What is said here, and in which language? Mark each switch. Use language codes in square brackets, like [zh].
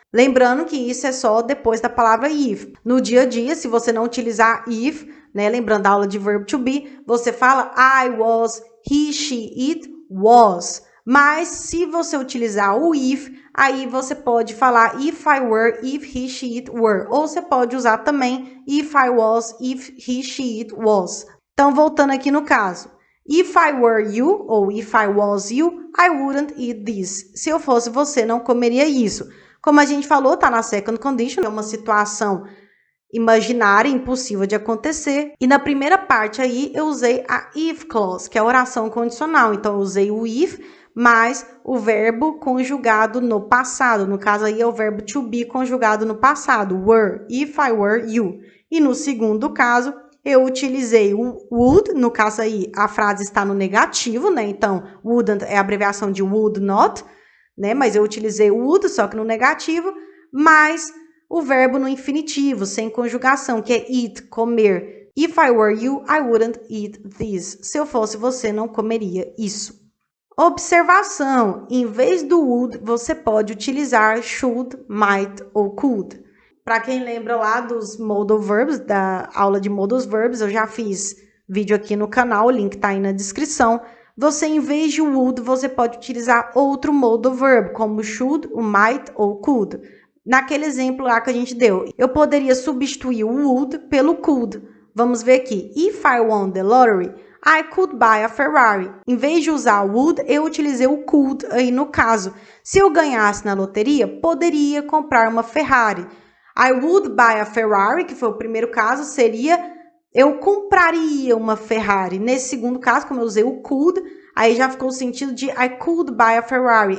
[pt] Lembrando que isso é só depois da palavra if. No dia a dia, se você não utilizar if, né, lembrando da aula de verbo to be, você fala [en] I was, he, she, it was. [pt] Mas se você utilizar o if, aí você pode falar [en] if I were, if he, she, it were. [pt] Ou você pode usar também [en] if I was, if he, she, it was. [pt] Então, voltando aqui no caso. [en] If I were you, ou if I was you, I wouldn't eat this. [pt] Se eu fosse você, não comeria isso. Como a gente falou, tá na second condition, é uma situação imaginária, impossível de acontecer. E na primeira parte aí, eu usei a if clause, que é a oração condicional. Então, eu usei o if, mais o verbo conjugado no passado. No caso aí, é o verbo to be conjugado no passado. Were, [en] if I were you. [pt] E no segundo caso, eu utilizei o would, no caso aí a frase está no negativo, né? Então, wouldn't é a abreviação de would not, né? Mas eu utilizei o would, só que no negativo, mais o verbo no infinitivo, sem conjugação, que é eat, comer. [en] If I were you, I wouldn't eat this. [pt] Se eu fosse você, não comeria isso. Observação, em vez do would, você pode utilizar should, might ou could. Para quem lembra lá dos modal verbs, da aula de modal verbs, eu já fiz vídeo aqui no canal, o link está aí na descrição. Você, em vez de would, você pode utilizar outro modal verb, como should, o might ou could. naquele exemplo lá que a gente deu. Eu poderia substituir o would pelo could. Vamos ver aqui. [en] If I won the lottery, I could buy a Ferrari. [pt] Em vez de usar o would, eu utilizei o could aí no caso. Se eu ganhasse na loteria, poderia comprar uma Ferrari. [en] I would buy a Ferrari, [pt] que foi o primeiro caso, seria eu compraria uma Ferrari. Nesse segundo caso, como eu usei o could, aí já ficou o sentido de [en] I could buy a Ferrari.